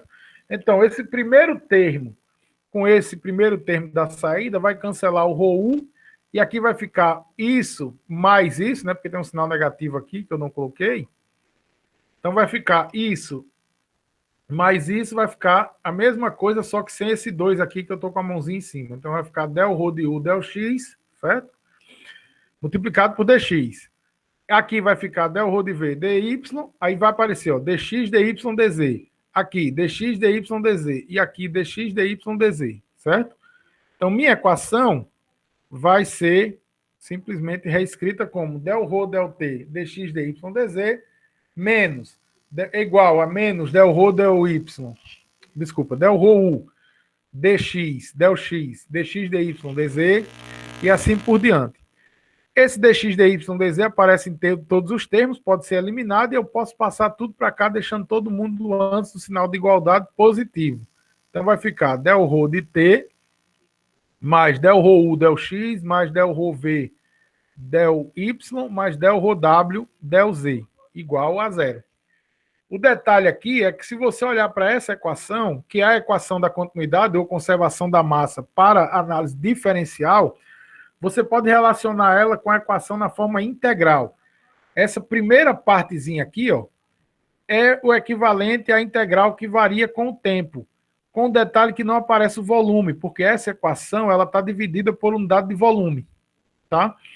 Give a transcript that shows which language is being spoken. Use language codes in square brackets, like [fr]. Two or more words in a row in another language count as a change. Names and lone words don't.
[pt] Então, esse primeiro termo, com esse primeiro termo da saída, vai cancelar o ρu, e aqui vai ficar isso mais isso, né? Porque tem um sinal negativo aqui que eu não coloquei. Então, vai ficar isso mais isso, vai ficar a mesma coisa, só que sem esse 2 aqui que eu estou com a mãozinha em cima. Então, vai ficar del-ρ de u, del-x, certo? Multiplicado por dx. Aqui vai ficar del-ρ de v, dy, aí vai aparecer, ó, dx, dy, dz. Aqui, dx, dy, dz. E aqui, dx, dy, dz, certo? Então, minha equação vai ser simplesmente reescrita como del-ρ, del-t, dx, dy, dz, menos, igual a menos del-ρ, del-y, desculpa, del-ρ, dx, del-x, dx, dy, dz, e assim por diante. Esse dx, dy, dz aparece em todos os termos, pode ser eliminado e eu posso passar tudo para cá, deixando todo mundo antes do sinal de igualdade positivo. Então vai ficar del-ρ de t mais del-ρ del-x mais del-ρ v del-y mais del-ρ w del-z igual a zero. O detalhe aqui é que se você olhar para essa equação, que é a equação da continuidade ou conservação da massa para análise diferencial, você pode relacionar ela com a equação na forma integral. Essa primeira partezinha aqui, ó, é o equivalente à integral que varia com o tempo, com o detalhe que não aparece o volume, porque essa equação ela está dividida por unidade de volume, tá?